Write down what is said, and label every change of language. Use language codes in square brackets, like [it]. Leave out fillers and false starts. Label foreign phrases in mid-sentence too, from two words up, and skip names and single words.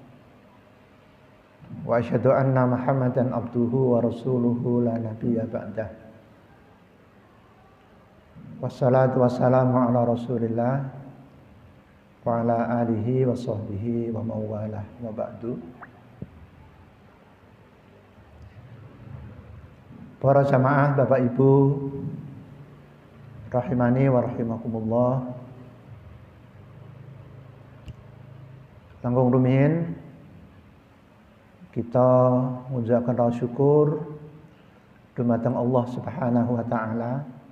[ar] وأشهد أن محمدا عبده ورسوله لا نبي بعده. والصلاة والسلام على رسول الله وعلى آله وصحبه ووالاه وبعد. [jv] Para jamaah Bapak Ibu [ar] رحمني ورحمكم الله. [jv] Langkung rumiyin kita ngucapkan rasa syukur dumateng Allah [ar] سبحانه وتعالى.